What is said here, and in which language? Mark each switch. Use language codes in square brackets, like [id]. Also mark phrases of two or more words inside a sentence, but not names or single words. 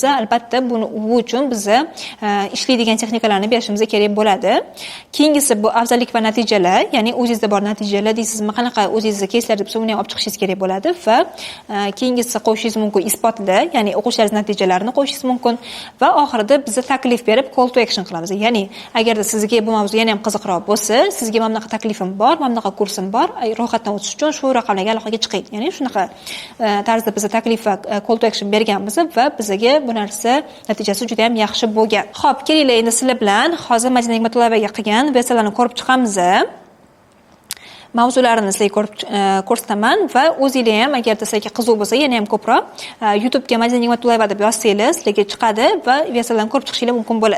[uz] Albatta bu uchun biz ishlaydigan texnikalarni berishimiz kerak bo'ladi. Keyingisi bu afzallik va natijalar, ya'ni o'zingizda bor natijalar deysizmi, qanaqa o'zingizga keyslar deb uni ham olib chiqishingiz kerak bo'ladi va keyingisi qo'yishingiz mumkin isbotlar, ya'ni o'qishlaringiz natijalarini qo'yishingiz mumkin va oxirida biz taklif berib [en] call to action [uz] qilamiz. Ya'ni agarda sizga bu mavzu yana ham qiziqroq bo'lsa, sizga mana bunaqa taklifim bor, mana bunaqa kursim bor, ro'yxatdan o'tish uchun shu raqamlarga aloqaga chiqing. Ya'ni shunaqa tarzda biz taklif va [en] call to action [uz] berganmiz va bizga bu narsa natijasi juda ham yaxshi bo'lgan. Xo'p, kelinglar endi sizlar bilan hozir Madina Nigmatullayevaga qilgan versiyalarni ko'rib chiqamiz. Mavzularini sizlarga ko'rsataman va o'zingizlar ham agarda sizlarga qiziq bo'lsa, yana ham ko'proq YouTube'ga Madina Nigmatullayeva deb yozsangiz, sizlarga chiqadi va versiyalarni ko'rib chiqishingiz mumkin bo'ladi.